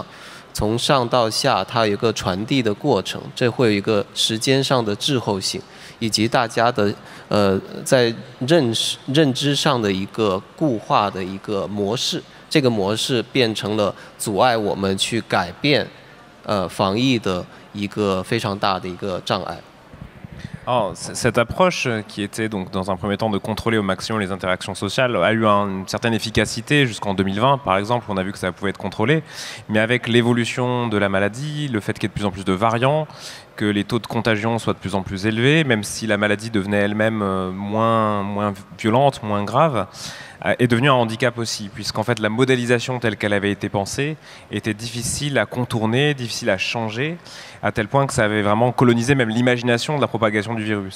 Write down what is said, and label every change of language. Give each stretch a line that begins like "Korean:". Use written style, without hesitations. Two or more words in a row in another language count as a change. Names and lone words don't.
Chinese: 从上到下，它有一个传递的过程，这会有一个时间上的滞后性，以及大家的在认知上的一个固化的一个模式，这个模式变成了阻碍我们去改变防疫的一个非常大的一个障碍。
French: Alors, cette approche qui était donc dans un premier temps de contrôler au maximum les interactions sociales a eu une certaine efficacité jusqu'en 2020 par exemple, on a vu que ça pouvait être contrôlé, mais avec l'évolution de la maladie, le fait qu'il y ait de plus en plus de variants, que les taux de contagion soient de plus en plus élevés, même si la maladie devenait elle-même moins violente, moins grave, est devenu un handicap aussi, puisqu'en fait la modélisation telle qu'elle avait été pensée était difficile à contourner, difficile à changer, à tel point que ça avait vraiment colonisé même l'imagination de la propagation du virus.